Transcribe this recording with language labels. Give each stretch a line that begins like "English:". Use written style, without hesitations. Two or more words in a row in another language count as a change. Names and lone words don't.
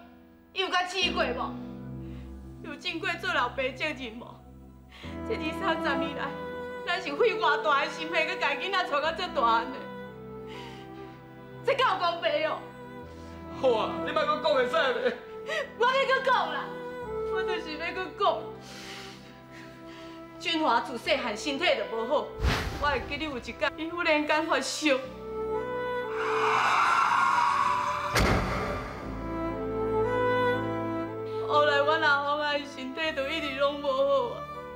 Min Nan Chinese: 伊有甲试过无？有经过做老爸责任无？这2、30年来，咱是费偌大的心血，去家囡仔带到这大汉的，这敢有公平哦？好啊，你莫阁讲会使袂？我要阁讲啦，我就是要阁讲。俊华自细汉身体就无好。我会记得有一天，伊忽然间发烧。后来我阿公啊，伊身体就一直拢无好啊。